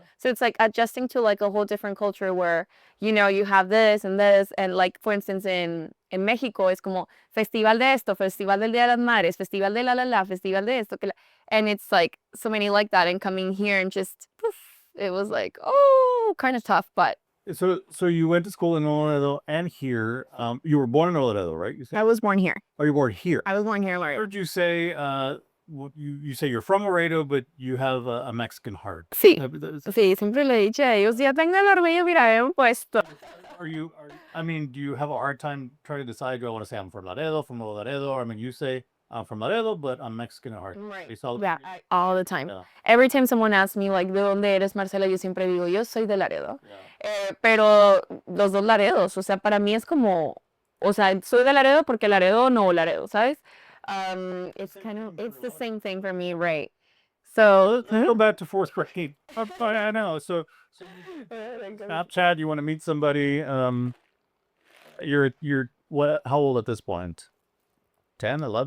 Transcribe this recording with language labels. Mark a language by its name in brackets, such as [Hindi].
[English] So it's like adjusting to like a whole different culture where, you know, you have this, and like, for instance, in Mexico, it's como Festival de esto, Festival del Día de las Madres, Festival de la, Festival de esto, and it's like so many like that, and coming here and just, poof, it was like, oh, kind of tough, but. So you went to school in Laredo and here. You were born in Laredo, right? You said? I was born here. Oh, you were born here. I was born here in I Laredo. heard you say you say you're from Laredo, but you have a Mexican heart. [Spanish] Sí, sí, siempre le he dicho a ellos, ya tengo el orgullo, mira, he puesto. [English] I mean, do you have a hard time trying to decide, do I want to say I'm from Laredo, or I mean, you say I'm from Laredo, but I'm Mexican at heart. Right. All Yeah, all the time. Yeah. Every time someone asks me, like, ¿de dónde eres, Marcela? [Spanish] Yo siempre digo, yo soy de Laredo. Pero los dos Laredos, o sea, para mí es como, o sea, soy de Laredo porque Laredo, no Laredo, ¿sabes? [English] It's the same thing for me, right? So let's go back to 4th grade. I know. So Snapchat, you want to meet somebody. You're what? How old at this point? 10, 11?